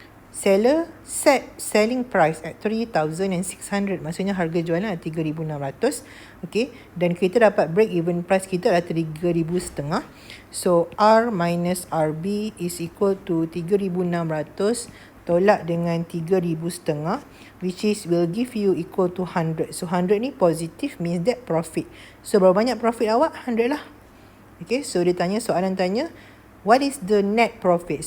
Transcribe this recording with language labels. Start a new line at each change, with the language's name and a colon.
English: Seller set selling price at 3,600.
Malay: Maksudnya harga jualan adalah 3,600. Okay, dan kita dapat
English: break even price
Malay: kita adalah 3,500.
English: So R minus RB is equal to 3,600
Malay: tolak dengan
English: 3,500, which is will give you equal to 100.
Malay: So 100 ni positif,
English: means that profit.
Malay: So berapa banyak profit awak? 100 lah.
English: Okay, so
Malay: dia tanya, soalan tanya,
English: what is the net profit?